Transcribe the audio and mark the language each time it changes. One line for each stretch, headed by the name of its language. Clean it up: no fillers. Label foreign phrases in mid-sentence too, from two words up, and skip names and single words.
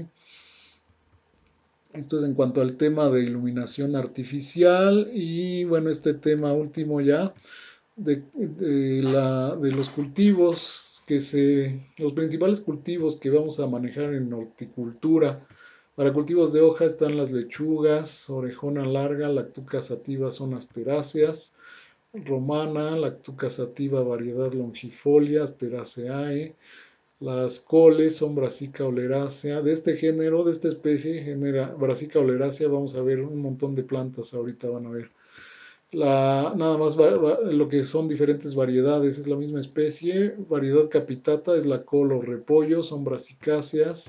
Spanish: Esto es en cuanto al tema de iluminación artificial y bueno, este tema último ya de los cultivos los principales cultivos que vamos a manejar en horticultura. Para cultivos de hoja están las lechugas, orejona larga, lactuca sativa, son asteráceas, romana, lactuca sativa, variedad longifolia, asteraceae. Las coles son Brassica oleracea. De este género, de esta especie, genera Brassica oleracea, vamos a ver un montón de plantas ahorita van a ver. Nada más lo que son diferentes variedades, es la misma especie. Variedad capitata es la col o repollo, son brasicáceas.